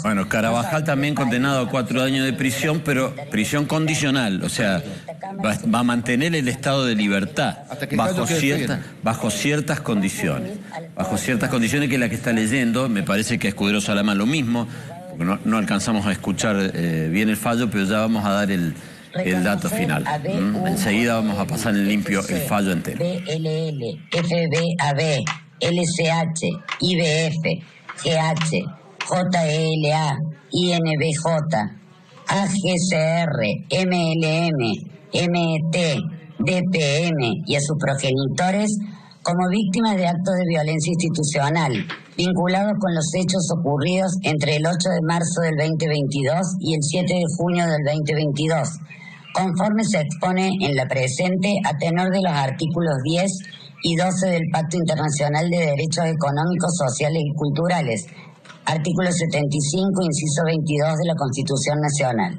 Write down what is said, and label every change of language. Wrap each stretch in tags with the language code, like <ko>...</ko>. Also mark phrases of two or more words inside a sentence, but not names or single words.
<es>Bueno, Carvajal también condenado a 4 años de prisión, pero prisión condicional, o sea, va a mantener el estado de libertad bajo ciertas condiciones. Bajo ciertas condiciones, que es la que está leyendo. Me parece que a Escudero Salama lo mismo, porque no alcanzamos a escuchar bien el fallo, pero ya vamos a dar el dato final. Enseguida vamos a pasar en limpio el fallo entero. BLL, FBAB, LCH, IBF, GH, JLA, INBJ, AGCR, MLM, MET, DPM y a sus progenitores como víctimas de actos de violencia institucional vinculados con los hechos ocurridos entre el 8 de marzo del 2022 y el 7 de junio del 2022, conforme se expone en la presente a tenor de los artículos 10 y 12 del Pacto Internacional de Derechos Económicos, Sociales y Culturales, artículo 75, inciso 22 de la Constitución Nacional.</es>